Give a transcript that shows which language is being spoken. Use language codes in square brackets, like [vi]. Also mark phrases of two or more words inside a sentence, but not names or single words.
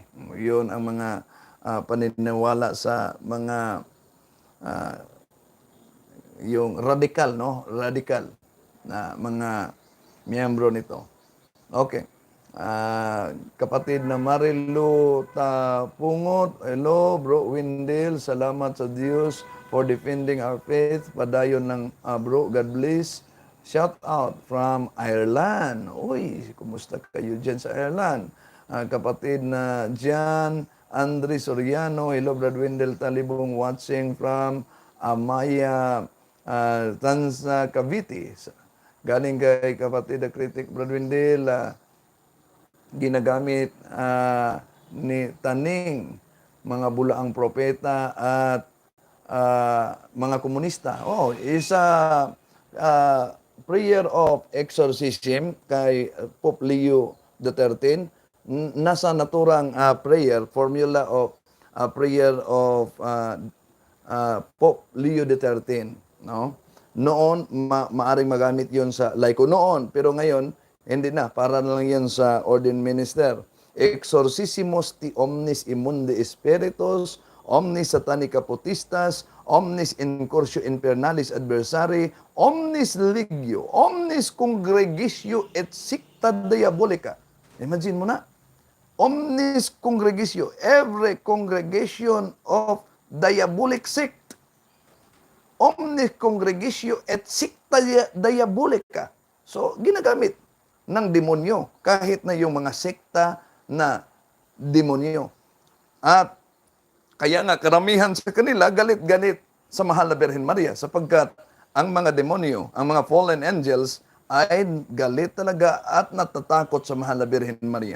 [tl] Yun ang mga paniniwala sa mga yung radikal, no? Radikal na mga miyembro nito. Okay. Kapatid na Marilu Tapungot, hello, Bro Wendell, salamat sa Diyos [en] for defending our faith. [tl] Padayon ng bro, [en] God bless. Shout out from Ireland. [tl] Uy, kumusta kayo dyan sa Ireland? Kapatid na Jan Andre Soriano, hello, Brad Wendell Talibong, [en] watching from Amaya, Tansa, Cavite. [tl] Galing kay kapatid na Critic, Brad Wendell, ginagamit ni Taning, mga bulaang propeta at mga komunista. [en] Isa prayer of exorcism kay Pope Leo XIII. [tl] Nasa naturang [en] prayer, formula of prayer of Pope Leo XIII. No? [tl] Noon, maaring magamit yon sa laiko noon, pero ngayon, hindi na, para na lang yan sa ordained minister. [la] Exorcissimos ti omnis immundi spiritus, omnis satanica potestas, omnis incursio infernalis adversari, omnis ligio, omnis congregatio et secta diabolica. [tl] Imagine mo na. [la] Omnis congregatio, [en] every congregation of diabolic sect. [la] Omnis congregatio et secta diabolica. [tl] So, ginagamit ng demonyo, kahit na yung mga sekta na demonyo. At kaya nga karamihan sa kanila galit-galit sa mahal na Birhen Maria sapagkat ang mga demonyo, ang mga [en] fallen angels [tl] ay galit talaga at natatakot sa mahal na Birhen Maria.